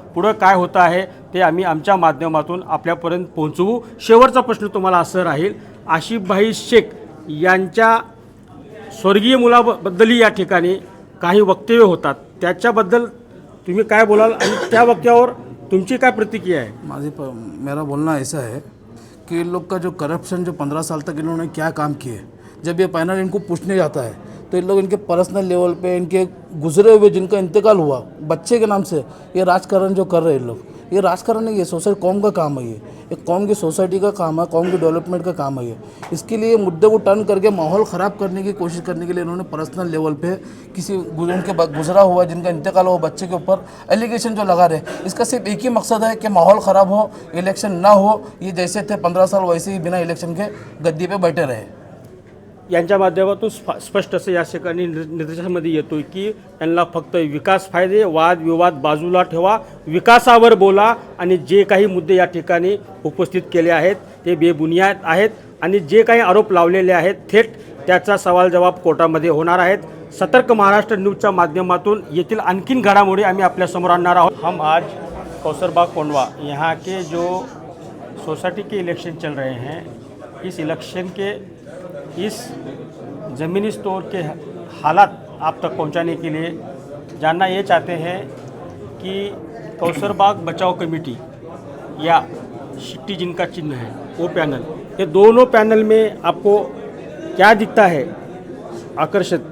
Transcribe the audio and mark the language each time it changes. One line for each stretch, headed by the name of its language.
Marathi: पुढं काय होतं आहे ते आम्ही आमच्या माध्यमातून आपल्यापर्यंत पोहोचवू। शेवटचा प्रश्न तुम्हाला असं राहील, आसिफभाई शेख यांच्या स्वर्गीय मुलाबद्दलही या ठिकाणी काही वक्तव्य होतात, त्याच्याबद्दल तुम्ही काय बोलाल आणि त्या वक्तव्यावर तुमची काय प्रतिक्रिया आहे?
Hindi: मेरा बोलना ऐसा है कि इन लोग का जो करप्शन, जो 15 साल तक इन्होंने क्या काम किए, जब ये पैनल इनको पूछने जाता है तो इन लोग इनके पर्सनल लेवल पे, इनके गुजरे हुए जिनका इंतकाल हुआ बच्चे के नाम से, ये राजकारण जो कर रहे हैं इन लोग, ये राजकारण नहीं है, सोसाइटी कौम का काम है। ये कौम की सोसाइटी का काम है, कौम की डेवलपमेंट का काम है। ये इसके लिए मुद्दे को टर्न करके माहौल ख़राब करने की कोशिश करने के लिए इन्होंने पर्सनल लेवल पे किसी उनके गुजरा हुआ, जिनका इंतकाल हुआ बच्चे के ऊपर एलिगेशन जो लगा रहे, इसका सिर्फ एक ही मकसद है कि माहौल ख़राब हो, इलेक्शन ना हो, ये जैसे थे 15 साल वैसे ही बिना इलेक्शन के गद्दी पे बैठे रहे।
Marathi: यांच्या माध्यमातून स्पष्ट असं या ठिकाणी निर्देशामध्ये येतो की त्यांना फक्त विकास फायदे, वादविवाद बाजूला ठेवा, विकासावर बोला आणि जे काही मुद्दे या ठिकाणी उपस्थित केले आहेत ते बेबुनियाद आहेत आणि जे काही आरोप लावलेले आहेत थेट त्याचा सवाल जवाब कोर्टामध्ये होणार आहेत। सतर्क महाराष्ट्र न्यूजच्या माध्यमातून येथील आणखीन घडामोडी आम्ही आपल्यासमोर आणणार आहोत।
Hindi: हम आज कौसरबाग कोंडवा यहाँ के जो सोसाइटी के इलेक्शन चल रहे हैं, इस इलेक्शन के इस ज़मीनी स्टोर के हालात आप तक पहुंचाने के लिए जानना ये चाहते हैं कि कौसरबाग बचाओ कमेटी या शिट्टी जिनका चिन्ह है वो पैनल, ये दोनों पैनल में आपको क्या दिखता है आकर्षित?